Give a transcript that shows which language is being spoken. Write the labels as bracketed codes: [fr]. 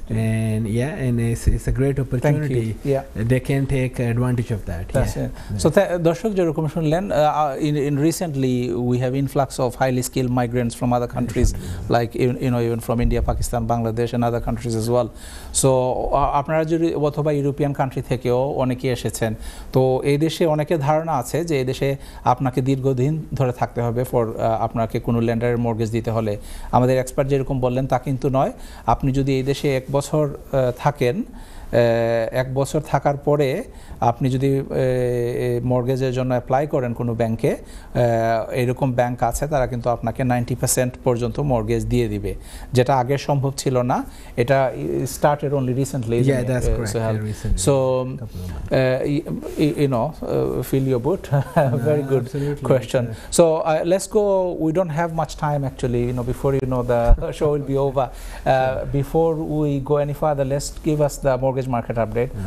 [en] And and it's a great opportunity. They can take advantage of that. So [bn] দর্শক যেরকম শুনলেন, [en] in recently we have influx of highly skilled migrants from other countries like you know, even from India, Pakistan, Bangladesh and other countries as well. [bn] So আপনারা যদি অথবা European country থেকেও অনেকেই এসেছেন, তো এই দেশে অনেকের ধারণা আছে যে এই দেশে আপনাকে দীর্ঘদিন ধরে থাকতে হবে ফর আপনাকে কোনো লেন্ডারের মর্গেজ দিতে হলে। আমাদের এক্সপার্ট যেরকম বললেন তা কিন্তু নয়। আপনি যদি এই দেশে 1 বছর থাকেন, 1 বছর থাকার পরে আপনি যদি মর্গেজের জন্য অ্যাপ্লাই করেন কোনো ব্যাংকে, এরকম ব্যাংক আছে তারা কিন্তু আপনাকে 90% পর্যন্ত মর্গেজ দিয়ে দিবে, যেটা আগে সম্ভব ছিল না। এটা [en] started only recently. That's correct. Recently. So you know, feel your boot. Very good question. So let's go. We don't have much time actually, you know, before you know the show will be over. Before we go any further, let's give us the mortgage market update.